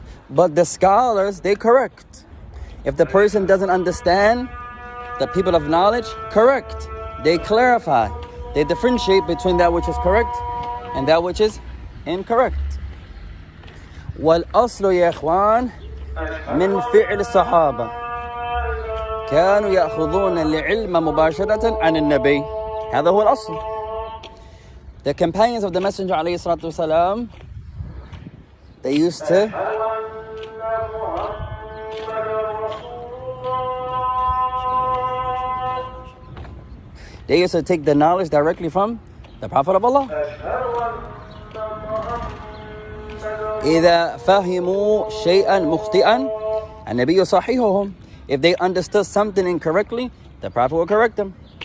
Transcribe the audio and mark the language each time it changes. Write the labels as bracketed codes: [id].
[en] But the scholars, they correct. If the person doesn't understand, the people of knowledge correct. They clarify. They differentiate between that which is correct and that which is incorrect. [ar] والأصل يا إخوان من فعل الصحابة كانوا يأخذون العلم مباشرة عن النبي. هذا هو الأصل. [en] The companions of the Messenger [ar] عليه الصلاة والسلام, [en] they used to take the knowledge directly from the Prophet of Allah. [ar] إذا فهموا شيئا مخطئا النبي يصححهم. [en] If they understood something incorrectly, the Prophet would correct them.